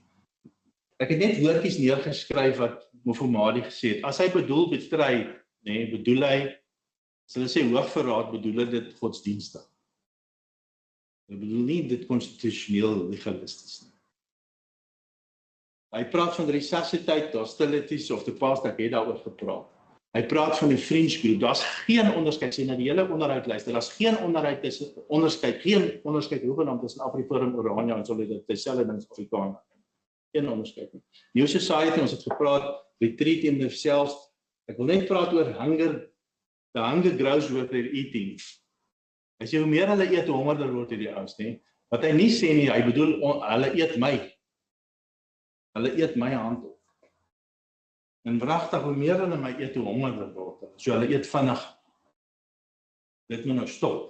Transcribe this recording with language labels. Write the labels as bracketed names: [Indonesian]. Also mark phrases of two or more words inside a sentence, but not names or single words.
[Afrikaans] Ek het net woordjies neergeskryf wat Mofomadi gesê het. As hy bedoel bestry, bedoel hy, as hulle sê hoogverraad, bedoel hy dit godsdienstig. Hy bedoel nie dit konstitusioneel legalisties nie. Hy praat van resusciteit, [English] hostilities of the past, [Afrikaans] ek het daaroor gepraat. Hy praat van die [English] fringe group, [Afrikaans] daar's geen onderskeid, sê na die hele onderhoud luister, daar's geen onderskeid hoegenaamd tussen Afriforum, Orania en Solidariteit, dieselfde ding as Afrikaner. Geen onderskeid nie. New Society, ons het gepraat, [English] retreat in themselves, [Afrikaans] ek wil net praat oor [English] hunger, the hunger grows with their eating. [Afrikaans] As jy hoe meer hulle eet, hoe hongerder word hierdie ouens, nie? Wat hy nie sê nie, hy bedoel, hulle eet my hand op. En wragtig, hoe meer hulle my eet, hoe hongerder word hulle. So hulle eet vinnig. Dit moet nou stop.